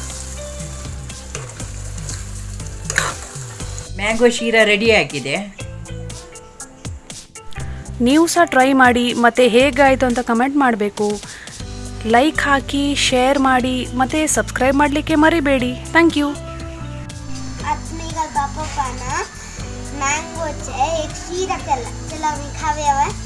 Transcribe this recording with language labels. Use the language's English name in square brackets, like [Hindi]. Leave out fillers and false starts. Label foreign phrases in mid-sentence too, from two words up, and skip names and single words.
[Kannada] ಮ್ಯಾಂಗೋ ಶೀರ ರೆಡಿ ಆಗಿದೆ. ನೀವು ಸಹ ಟ್ರೈ ಮಾಡಿ ಮತ್ತು ಹೇಗಾಯಿತು ಅಂತ ಕಮೆಂಟ್ ಮಾಡಬೇಕು. ಲೈಕ್ ಹಾಕಿ, ಶೇರ್ ಮಾಡಿ ಮತ್ತು ಸಬ್ಸ್ಕ್ರೈಬ್ ಮಾಡಲಿಕ್ಕೆ ಮರಿಬೇಡಿ. [English] thank you. मैंगो है एक शीरा केला चला मी खावे हवे